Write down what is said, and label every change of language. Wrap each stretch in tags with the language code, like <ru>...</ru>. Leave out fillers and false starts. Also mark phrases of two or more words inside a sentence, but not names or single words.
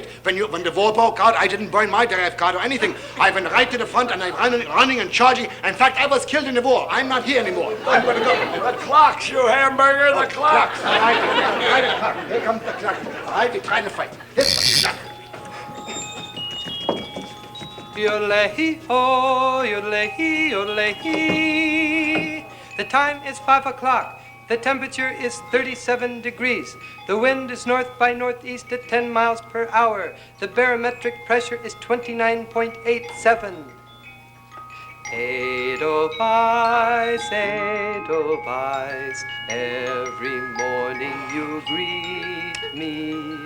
<en>When the war broke out, I didn't burn my draft card or anything. I went right to the front and I'm running and charging. In fact, I was killed in the war. I'm not here anymore. I'm going to go. The clocks, you hamburger. The clocks. All right. Here comes the clock. All right, we try to fight. Here's the clock. Yodelay-hee-ho, yodelay-hee, yodelay-hee. The time is 5 o'clock. The temperature is 37 degrees. The wind is north by northeast at 10 miles per hour. The barometric pressure is 29.87. Edelweiss, Edelweiss, every morning you greet me.</en>